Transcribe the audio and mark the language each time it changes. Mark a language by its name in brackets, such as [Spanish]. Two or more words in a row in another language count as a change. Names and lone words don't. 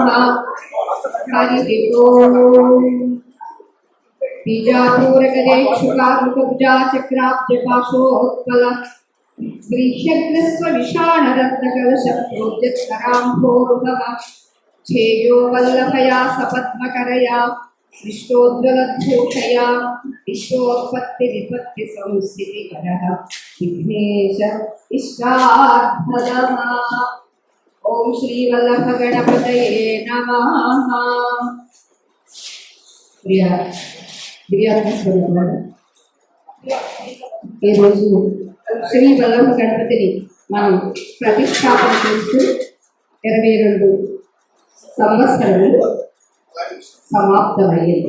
[Sanskrit] बीजापूरकदेक्षुकारुकब्जा चक्राब्जपाशोत्पल श्रीषग्रस्वविषाणरत्नकलशप्रोज्जत्कराम्भोरुहः छेयो वल्लभया सपद्मकरया विष्णोज्ज्वलद्धूषया विश्वोत्पत्तिविपत्तिसंस्थितिकरः विघ्नेश इष्टार्थदः। ओम श्री वल्लभ गणपतये नमः। [Telugu] ఈ రోజు శ్రీ వల్లభ గణపతిని మనం ప్రతిష్టాపన చేస్తూ 22 సంవత్సరాలు సమాప్తమయ్యింది.